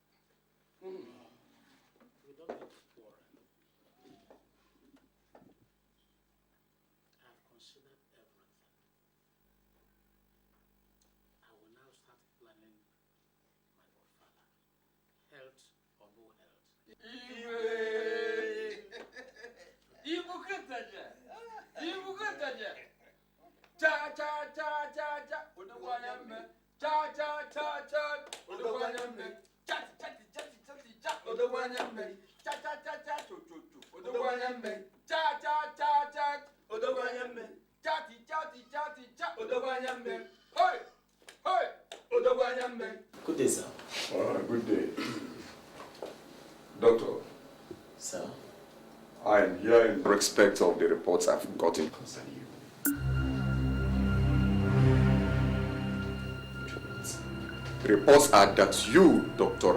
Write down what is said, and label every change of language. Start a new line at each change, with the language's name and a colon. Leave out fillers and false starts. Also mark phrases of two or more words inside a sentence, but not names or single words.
English: We don't need to quarrel. I have considered everything. I will now start planning my ofala. Health or no health. Cha cha cha cha cha. Udawanyame. Cha cha cha cha. Udawanyame. Chat chat chat chat chat. Udawanyame. Cha cha cha cha chu chu chu. Udawanyame. Cha cha cha cha. Udawanyame. Chati chati chati cha. Udawanyame. Hey! Hey! Udawanyame. Good day, sir. Good day. Doctor. Sir? I am here in respect of the reports I've gotten concerning you. The reports are that you, Dr.